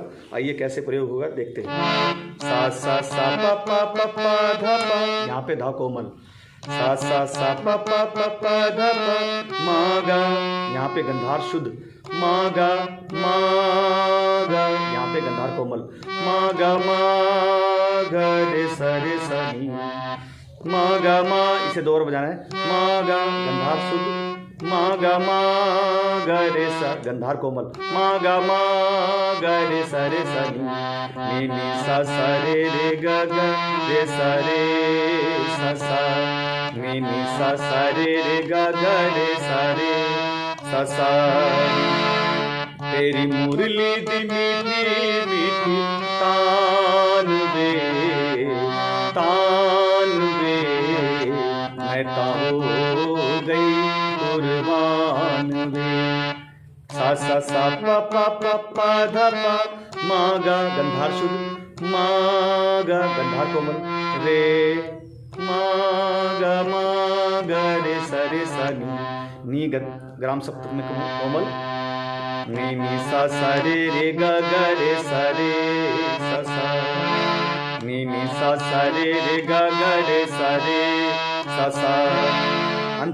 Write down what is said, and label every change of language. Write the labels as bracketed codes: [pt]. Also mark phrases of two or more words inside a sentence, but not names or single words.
[hi] आइए कैसे प्रयोग होगा देखते हैं। सा सा सा पा पा पा पा धा पा, यहाँ पे धा कोमल, सा सा सा पा पा पा पा धा पा, मा गा यहाँ पे गंधार शुद्ध, मा गा यहाँ पे गंधार कोमल, मा गा रे सा नी, मा गा इसे दो बार बजाना है। मा गा गंधार शुद्ध, मा गा रे सा गंधार कोमल, मा गा रे सा नी नी सा रे गा रे सा सा नी नी सा रे गा रे सा सा। [pa] तेरी मुरली दी मीठी मीठी तान वे मैं ता हो गई कुर्बान वे। [hi] सा सा सा पा पा पा पा धा पा, मा गा गंधार शुद्ध, मा गा गंधार कोमल, रे मा गा रे सा नी ग्राम सप्तक में कोमल, नी नी सा रे गा रे सा सा नी नी सा रे गा रे सा सा।